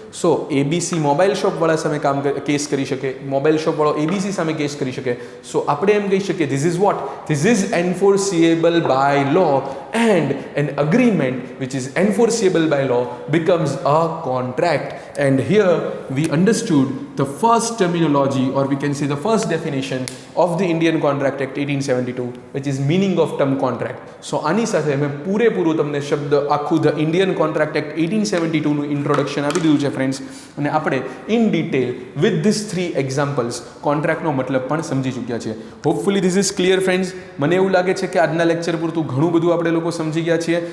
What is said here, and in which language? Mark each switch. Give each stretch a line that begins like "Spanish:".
Gujarati: સો ABC mobile શોપવાળા સામે case કરી શકે, મોબાઈલ શોપવાળો ABC સામે કેસ કરી શકે.
English: so
Gujarati: આપણે એમ કહી શકીએ
English: This is what? This is enforceable by law, and an agreement which is enforceable by law becomes a contract. And here we understood the first terminology, or we can say the first definition of the Indian Contract Act 1872, which is meaning of term contract.
Gujarati: So આની સાથે મેં પૂરેપૂરું તમને શબ્દ આખું the Indian contract act 1872નું introduction આપી દીધું છે ફ્રેન્ડ્સ, અને આપણે
English: in detail with this 3 examples
Gujarati: કોન્ટ્રાક્ટનો મતલબ પણ સમજી ચૂક્યા છીએ.
English: Hopefully this is clear friends.
Gujarati: મને એવું લાગે છે કે આજના લેક્ચર પૂરતું ઘણું બધું આપણે લોકો સમજી ગયા છીએ.